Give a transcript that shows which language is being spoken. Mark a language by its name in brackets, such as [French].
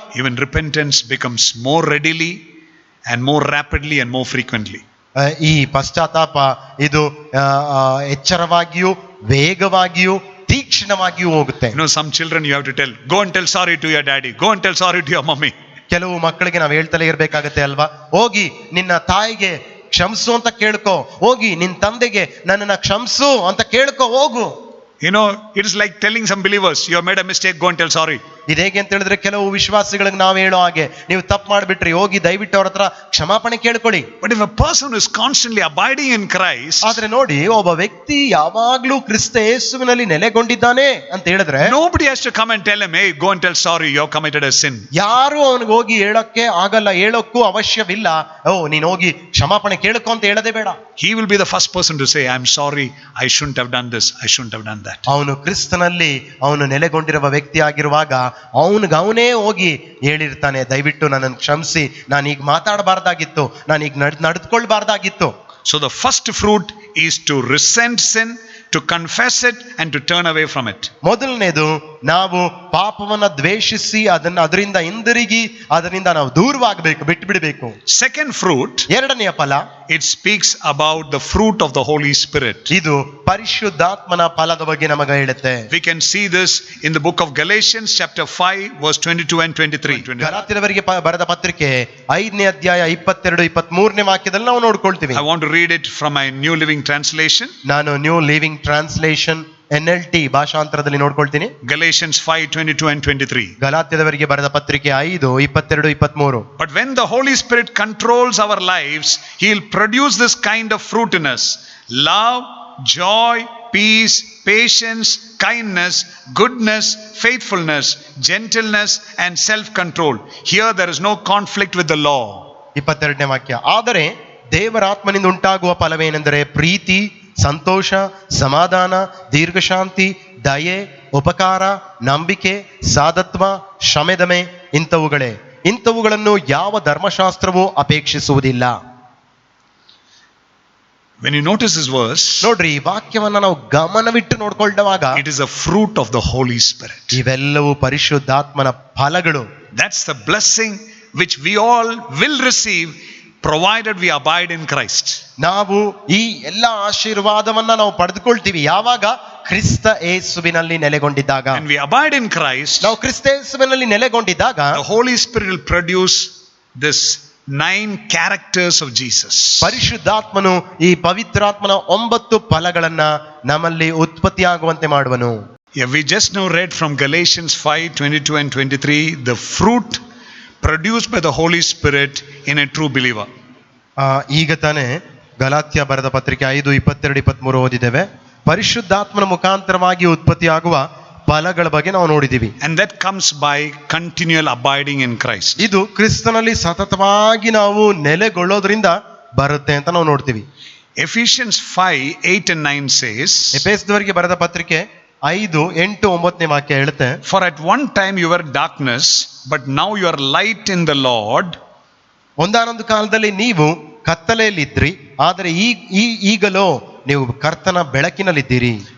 [English] even repentance becomes more readily and more rapidly and more frequently. [Kannada] ಈ ಪಶ್ಚಾತ್ತಾಪ ಇದು ಎಚ್ಚರವಾಗಿಯೂ ವೇಗವಾಗಿಯೂ ತೀಕ್ಷ್ಣವಾಗಿಯೂ ಹೋಗುತ್ತೆ. [English] Some children you have to tell, go and tell sorry to your daddy, go and tell sorry to your mommy. [Kannada] ಕೆಲವು ಮಕ್ಕಳಿಗೆ ನಾವು ಹೇಳ್ತಲೇ ಇರ್ಬೇಕಾಗತ್ತೆ ಅಲ್ವಾ, ಹೋಗಿ ನಿನ್ನ ತಾಯಿಗೆ ಕ್ಷಮಿಸು ಅಂತ ಕೇಳ್ಕೊ, ಹೋಗಿ ನಿನ್ನ ತಂದೆಗೆ ನನ್ನನ್ನ ಕ್ಷಮಿಸು ಅಂತ ಕೇಳ್ಕೊ ಹೋಗು. [English] It is like telling some believers, you have made a mistake, go and tell sorry. [Kannada] ಇದು ಹೇಗೆ ಅಂತ ಹೇಳಿದ್ರೆ, ಕೆಲವು ವಿಶ್ವಾಸಿಗಳಿಗೆ ನಾವು ಹೇಳೋ ಹಾಗೆ, ನೀವು ತಪ್ಪು ಮಾಡಿಬಿಟ್ರಿ, ಹೋಗಿ ದಯವಿಟ್ಟು ಅವ್ರ ಹತ್ರ ಕ್ಷಮಾಪಣೆ ಕೇಳ್ಕೊಳ್ಳಿ. [English] But if a person is constantly abiding in Christ, [Kannada] ಆದ್ರೆ ನೋಡಿ, ಒಬ್ಬ ವ್ಯಕ್ತಿ ಯಾವಾಗ್ಲೂ ಕ್ರಿಸ್ತ ಯೇಸುವಿನಲ್ಲಿ ನೆಲೆಗೊಂಡಿದ್ದಾನೆ ಅಂತ ಹೇಳಿದ್ರೆ, [English] nobody has to come and tell him, hey, go and tell sorry, you have committed a sin. [Kannada] ಯಾರು ಅವನಿಗೆ ಹೋಗಿ ಹೇಳಕ್ಕೆ ಆಗಲ್ಲ, ಹೇಳೋಕ್ಕೂ ಅವಶ್ಯವಿಲ್ಲ. ನೀನ್ ಹೋಗಿ ಕ್ಷಮಾಪಣೆ ಕೇಳ್ಕೊ ಅಂತ ಹೇಳದೆ ಬೇಡ. [English] He will be the first person to say, I'm sorry, I shouldn't have done this, I shouldn't have done that. [Kannada] ಅವನು ಕ್ರಿಸ್ತನಲ್ಲಿ ಅವನು ನೆಲೆಗೊಂಡಿರುವ ವ್ಯಕ್ತಿ ಆಗಿರುವಾಗ ಅವನೇ ಹೋಗಿ ಹೇಳಿರ್ತಾನೆ, ದಯವಿಟ್ಟು ನನ್ನನ್ನು ಕ್ಷಮಿಸಿ, ನಾನು ಈಗ ಮಾತಾಡಬಾರ್ದಾಗಿತ್ತು, ನಾನು ಈಗ ನಡೆದುಕೊಳ್ಬಾರ್ದಾಗಿತ್ತು. [English] So the first fruit is to resent sin, to confess it and to turn away from it. [Kannada] ಮೊದಲನೇದು, ನಾವು ಪಾಪವನ್ನ ದ್ವೇಷಿಸಿ ಅದರಿಂದ ಹಿಂದಿರುಗಿ ಅದರಿಂದ ನಾವು ದೂರವಾಗಬೇಕು, ಬಿಟ್ಟು ಬಿಡಬೇಕು. [English] Second fruit, [Kannada] ಎರಡನೆಯ ಫಲ, [English] it speaks about the fruit of the Holy Spirit. [Kannada] ಇದು ಪರಿಶುದ್ಧಾತ್ಮನ ಫಲದ ಬಗ್ಗೆ ನಮಗೆ ಹೇಳುತ್ತೆ. [English] We can see this in the book of Galatians chapter 5 verse 22 and 23. [Kannada] ಗಲಾತ್ಯದವರಿಗೆ ಬರೆದ ಪತ್ರಿಕೆ 5ನೇ ಅಧ್ಯಾಯ 22-23ನೇ ವಾಕ್ಯದಲ್ಲಿ ನಾವು ನೋಡ್ಕೊಳ್ತೀವಿ. [English] I want to read it from my New Living Translation. [Kannada] ನಾನು new living translation NLT ಭಾಷಾಂತರದಲ್ಲಿ ನೋಡ್ಕೊಳ್ತೀನಿ. [English] Galatians 5:22 and 23. [Kannada] ಗಲಾತ್ಯದವರಿಗೆ ಬರೆದ ಪತ್ರಿಕೆ 5:22-23. [English] But when the Holy Spirit controls our lives, He'll produce this kind of fruit in us: love, joy, peace, patience, kindness, goodness, faithfulness, gentleness, and self-control. Here there is no conflict with the law. [Kannada] 22ನೇ ವಾಕ್ಯ. ಆದರೆ ದೇವರ ಆತ್ಮನಿಂದ ಉಂಟಾಗುವ ಫಲವೇನೆಂದರೆ ಪ್ರೀತಿ, ಸಂತೋಷ, ಸಮಾಧಾನ, ದೀರ್ಘಶಾಂತಿ, ದಯೆ, ಉಪಕಾರ, ನಂಬಿಕೆ, ಸಾಧತ್ವ, ಶಮೆದಮೆ ಇಂಥವುಗಳೇ. ಇಂಥವುಗಳನ್ನು ಯಾವ ಧರ್ಮಶಾಸ್ತ್ರವೂ ಅಪೇಕ್ಷಿಸುವುದಿಲ್ಲ. [English] When you notice this verse, [Kannada] ನೋಡ್ರಿ, ಈ ವಾಕ್ಯವನ್ನ ನಾವು ಗಮನವಿಟ್ಟು ನೋಡ್ಕೊಳ್ಳುವಾಗ, [English] it is a fruit of the Holy Spirit. [Kannada] ಇವೆಲ್ಲವೂ ಪರಿಶುದ್ಧಾತ್ಮನ ಫಲಗಳು. [English] That's the blessing which we all will receive provided we abide in Christ. [Kannada] ನಾವು ಈ ಎಲ್ಲ ಆಶೀರ್ವಾದವನ್ನ ನಾವು ಪಡೆದುಕೊಳ್ತೀವಿ ಯಾವಾಗ ಕ್ರಿಸ್ತ ಯೇಸುವಿನಲ್ಲಿ ನೆಲೆಗೊಂಡಿದ್ದಾಗ. [English] When we abide in Christ, [Kannada] ನಾವು ಕ್ರಿಸ್ತ ಯೇಸುವಿನಲ್ಲಿ ನೆಲೆಗೊಂಡಿದ್ದಾಗ [English] the Holy Spirit will produce this 9 characters of Jesus. [Kannada] ಪರಿಶುದ್ಧಾತ್ಮನು ಈ ಪವಿತ್ರಾತ್ಮನ 9 ಫಲಗಳನ್ನ ನಮ್ಮಲ್ಲಿ ಉತ್ಪತ್ತಿಯಾಗುವಂತೆ ಮಾಡುವನು. [English] Yeah, we just now read from Galatians 5:22 and 23 the fruit produced by the Holy Spirit in a true believer. [Kannada] ಈಗ ತಾನೇ ಗಲಾತ್ಯ ಬರೆದ ಪತ್ರಿಕೆ 5:22-23 ಓದಿದ್ದೇವೆ. ಪರಿಶುದ್ಧಾತ್ಮನ ಮುಖಾಂತರವಾಗಿ ಉತ್ಪತ್ತಿಯಾಗುವ ಫಲಗಳ ಬಗ್ಗೆ ನಾವು ನೋಡಿದ್ದೀವಿ. [English] And that comes by continual abiding in Christ. [Kannada] ಇದು ಕ್ರಿಸ್ತನಲ್ಲಿ ಸತತವಾಗಿ ನಾವು ನೆಲೆಗೊಳ್ಳೋದ್ರಿಂದ ಬರುತ್ತೆ ಅಂತ ನಾವು ನೋಡ್ತೀವಿ. [English] Ephesians 5:8 and 9 says, [Kannada] ಎಫೆಸದವರಿಗೆ ಬರೆದ ಪತ್ರಿಕೆ 5, 8, 9ನೇ ವಾಕ್ಯ ಹೇಳುತ್ತೆ, [English] For at one time you were darkness, but now you are light in the Lord. [Kannada] ಒಂದಾನೊಂದು ಕಾಲದಲ್ಲಿ ನೀವು ಕತ್ತಲೆಯಲ್ಲಿದ್ರಿ, ಆದರೆ ಈಗಲೋ ನೀವು ಕರ್ತನ ಬೆಳಕಿನಲ್ಲಿದ್ದೀರಿ.